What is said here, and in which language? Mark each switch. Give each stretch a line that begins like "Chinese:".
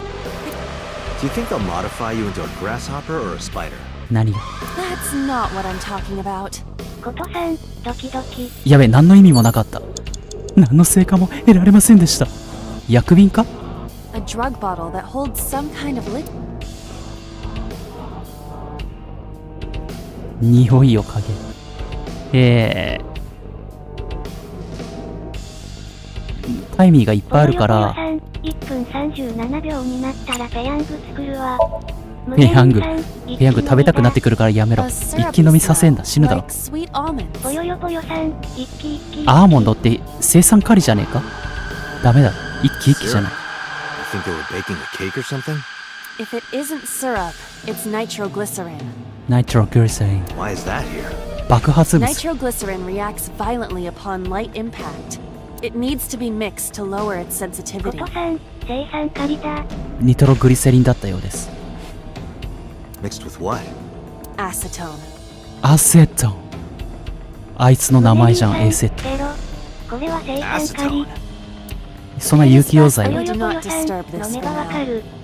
English: Do you think they'll modify you into a grasshopper or a spider?
Japanese: 何が？
English: That's not what I'm talking about.
Japanese: ことさん、ドキドキ。やべ、何の意味もなかった。何の成果も得られませんでした。薬瓶か？
English: A drug bottle that holds some kind of liquid.
Japanese: 匂いを嗅げ。タイミーがいっぱいあるから。 1分37秒になったらペヤング作るわ。ペヤング食べたくなってくるからやめろ。一気飲みさせんだ、死ぬだろ。ぽよよぽよさん、一気一気。アーモンドって生産カリじゃねえか？ダメだ、一気一気じゃない。
English: Think they were baking a cake or something? If it isn't syrup, it's nitroglycerin. Nitroglycerin. Why is that here?
Japanese: 爆発物。
English: Nitroglycerin reacts violently upon light impact. It needs to be mixed to lower its sensitivity.
Japanese: ことさん、生産カリだ。ニトログリセリンだったようです。
English: Mixed with what? Acetone.
Japanese: アセトン。あいつの名前じゃん、エーセット。これは生産カリ。そんな有機溶剤を。ぽよよぽよさん、飲めばわかる。